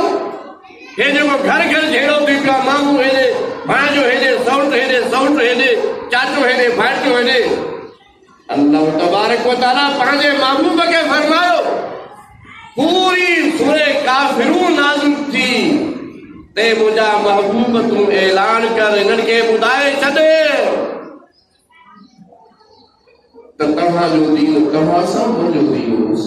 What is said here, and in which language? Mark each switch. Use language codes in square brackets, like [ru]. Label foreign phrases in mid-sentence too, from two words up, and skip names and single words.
[sd] हे जेको घर घर जहिड़ो थी पियो आहे, मामू हेॾे, भाणिजो हेॾे, सौट हेॾे, सौट हेॾे, चाचो हेॾे, भाइटियो हेॾे। अल्लाह तबारक व तआला पंहिंजे महबूब खे फरमायो, पूरी सूरह काफ़िरून नाज़िल थी, ते मुंहिंजा महबूब तूं ऐलान कर, हिननि खे ॿुधाए छॾ त तव्हांजो दीन तव्हां सां, मुंहिंजो दीन मूंसां।